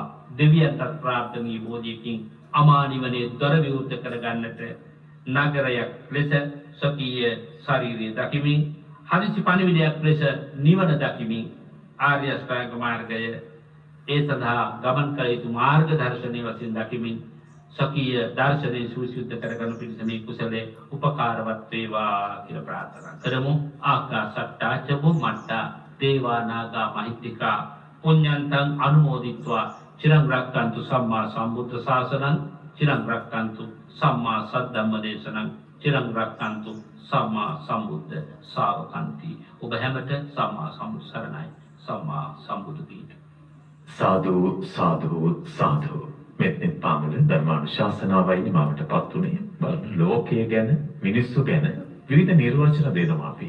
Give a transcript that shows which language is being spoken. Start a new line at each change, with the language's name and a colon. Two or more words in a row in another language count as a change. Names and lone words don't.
Sinhala: දෙවියන්ට ප්‍රාර්ථනීය බෝධියකින් අමා නිවනේ දොර විවෘත කරගන්නට නගරයක් ලෙස සකීය ශරීරයේ දකිමින් හදිසි පණිවිඩයක් ලෙස නිවන දකිමින් ආර්ය අෂ්ටාංග මාර්ගය ඒ සඳහා ගමන් කළ යුතු මාර්ග දර්ශනය වශයෙන් දකිමින් සකීය දර්ශනයේ සුවිසුද්ධ කරගන්න පිණිස මේ කුසලයේ උපකාරවත් වේවා කියලා ප්‍රාර්ථනා කරමු.
Pali: ආකාශට්ටා ච බුම්මට්ටා දේවා නාග මහිත්‍තිකා පුඤ්ඤන්තං අනුමෝදිත්වා චිරං රක්ඛන්තු සම්මා සම්බුද්ධ ශාසනං චිරං රක්ඛන්තු සම්මා සද්ධම්ම දේශනං චිරං රක්ඛන්තු සම්මා සම්බුද්ධ ශාවකන්ති.
Sinhala: ඔබ හැමත
Pali: සම්මා සම්බුද්ධ
Sinhala: සරණයි. සම්මා සම්බුදු පීඨ. සාදු සාදු සාදු මෙත්නෙත් පාමුල ධර්මානුශාසනාවයි නිමාවටපත් උනේ. බලන්න ලෝකය ගැන මිනිස්සු ගැන විවිධ නිර්වචන දෙනවා අපි.